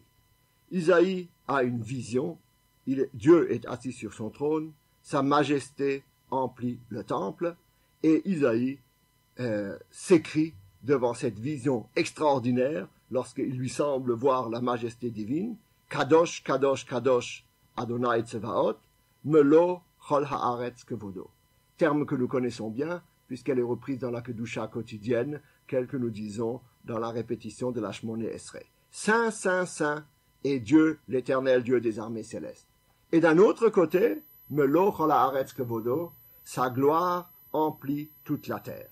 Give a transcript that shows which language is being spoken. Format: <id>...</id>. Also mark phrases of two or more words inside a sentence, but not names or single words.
<fr>Isaïe a une vision, Dieu est assis sur son trône, sa majesté emplit le temple, et Isaïe s'écrie devant cette vision extraordinaire, lorsqu'il lui semble voir la majesté divine,</fr> <he>קדוש, קדוש, קדוש, אדוני צבאות, מלא כל הארץ כבודו.</he> <fr>Terme que nous connaissons bien, puisqu'elle est reprise dans la Kedusha quotidienne, telle que nous disons dans la répétition de la Shmoné Esrei. Saint, Saint, Saint est Dieu, l'Éternel Dieu des armées célestes. Et d'un autre côté,</fr> <he>מלא כל הארץ כבודו,</he> <fr>sa gloire emplit toute la terre.</fr>